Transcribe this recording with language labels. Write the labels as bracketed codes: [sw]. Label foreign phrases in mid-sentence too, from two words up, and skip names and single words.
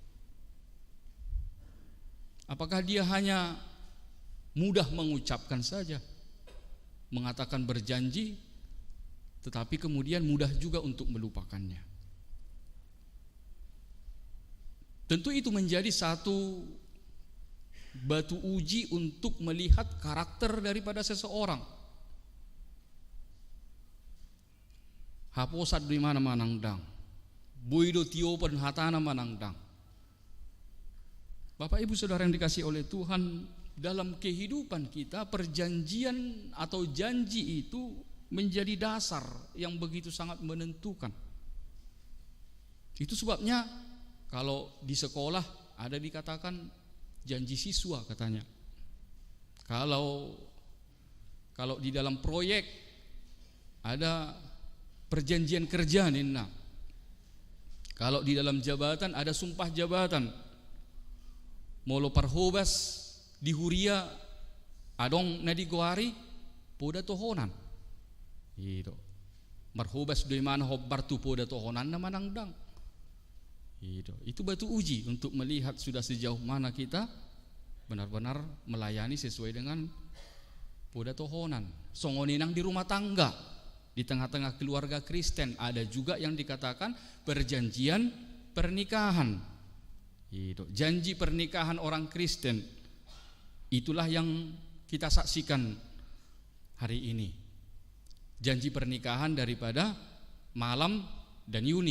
[id] Apakah dia hanya mudah mengucapkan saja, mengatakan berjanji, tetapi kemudian mudah juga untuk melupakannya? Tentu itu menjadi satu batu uji untuk melihat karakter daripada seseorang. [bbc] Haposat di mana manangdang, boido tiopan hatana manangdang. [id] Bapak Ibu Saudara yang dikasihi oleh Tuhan, dalam kehidupan kita perjanjian atau janji itu menjadi dasar yang begitu sangat menentukan. Itu sebabnya kalau di sekolah ada dikatakan janji siswa katanya. Kalau di dalam proyek ada perjanjian kerja nina. Kalau di dalam jabatan ada sumpah jabatan. [bbc] Molo parhobas di huria adong nadi goari poda tohonan. [id] Gitu. [bbc] Marhobas doy mana hobbar tu poda tohonan na manangdang. [id] Itu batu uji untuk melihat sudah sejauh mana kita benar-benar melayani sesuai dengan [bbc] poda tohonan. [id] Songoninang di rumah tangga, di tengah-tengah keluarga Kristen ada juga yang dikatakan perjanjian pernikahan. Janji pernikahan orang Kristen. Itulah yang kita saksikan hari ini. Janji pernikahan daripada Malam dan Yuni.